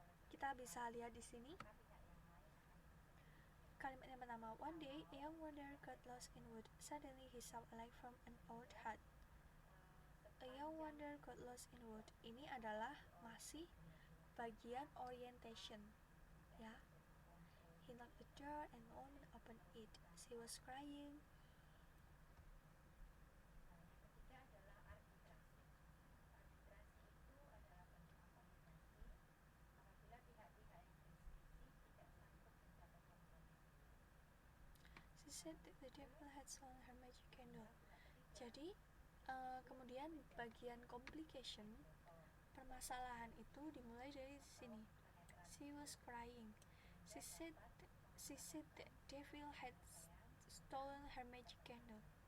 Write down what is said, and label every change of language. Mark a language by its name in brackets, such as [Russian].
[Indonesian] Kita bisa lihat di sini kalimat yang pertama. [English] One day, a young wanderer got lost in wood. Suddenly, he saw a light from an old hut. A young wanderer got lost in wood. [Indonesian] Ini adalah masih bagian orientation, ya. [English] He knocked the door and the woman opened it. She was crying. She said that the devil had stolen her magic candle. [Indonesian] Jadi, kemudian bagian complication, permasalahan itu dimulai dari sini. [English] She was crying. She said that devil had stolen her magic candle.